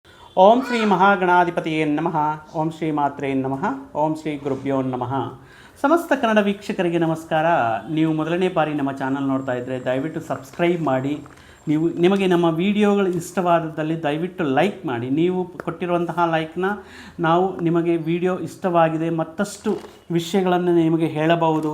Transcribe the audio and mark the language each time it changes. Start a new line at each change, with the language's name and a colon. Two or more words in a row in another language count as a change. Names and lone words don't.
Sanskrit: ಓಂ ಶ್ರೀ ಮಹಾಗಣಾಧಿಪತಿಯೇ ನಮಃ. ಓಂ ಶ್ರೀ ಮಾತ್ರೇ ನಮಃ. ಓಂ ಶ್ರೀ ಗುರುಭ್ಯೋ ನಮಃ.
Kannada: ಸಮಸ್ತ ಕನ್ನಡ ವೀಕ್ಷಕರಿಗೆ ನಮಸ್ಕಾರ. ನೀವು ಮೊದಲನೇ ಬಾರಿ ನಮ್ಮ ಚಾನಲ್ ನೋಡ್ತಾ ಇದ್ದರೆ ದಯವಿಟ್ಟು ಸಬ್ಸ್ಕ್ರೈಬ್ ಮಾಡಿ. ನಿಮಗೆ ನಮ್ಮ ವಿಡಿಯೋಗಳು ಇಷ್ಟವಾದದ್ದಲ್ಲಿ ದಯವಿಟ್ಟು ಲೈಕ್ ಮಾಡಿ. ನೀವು ಕೊಟ್ಟಿರುವಂತಹ ಲೈಕ್ನ ನಾವು ನಿಮಗೆ ವಿಡಿಯೋ ಇಷ್ಟವಾಗಿದೆ ಮತ್ತಷ್ಟು ವಿಷಯಗಳನ್ನು ನಿಮಗೆ ಹೇಳಬಹುದು.